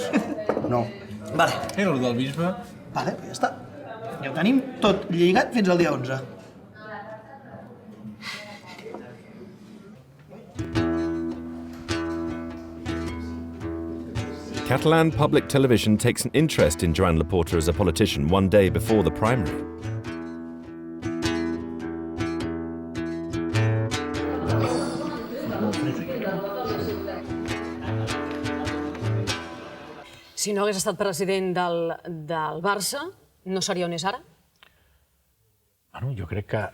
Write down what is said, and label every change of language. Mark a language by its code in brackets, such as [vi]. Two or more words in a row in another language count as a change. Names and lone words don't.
[ca] No. Vale. Era el del bisbe? Vale, ja està. Ja ho tenim tot lligat fins al dia 11. [en] Catalan public television takes an interest in Joan Laporta as a politician one day before the primary. [ca] Si no hagués estat president del Barça, no seria on és ara? Bueno, jo crec que